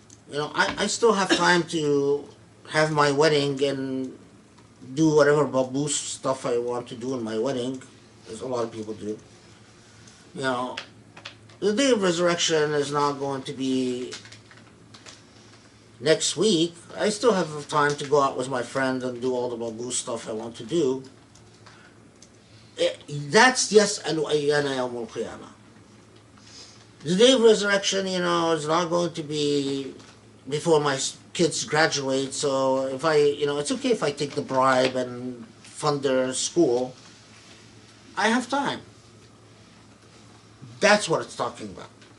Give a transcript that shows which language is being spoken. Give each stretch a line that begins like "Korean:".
English: You know, I still have time to have my wedding and do whatever baboos stuff I want to do in my wedding, as a lot of people do. You know, the day of resurrection is not going to be next week. I still have time to go out with my friend and do all the baboo stuff I want to do. That's
Arabic: يَسْأَلُ أَيَّانَ يَوْمُ الْقِيَامَةِ.
English: The day of resurrection, you know, is not going to be before my kids graduate, so if it's okay if I take the bribe and fund their school. I have time. That's what it's talking about.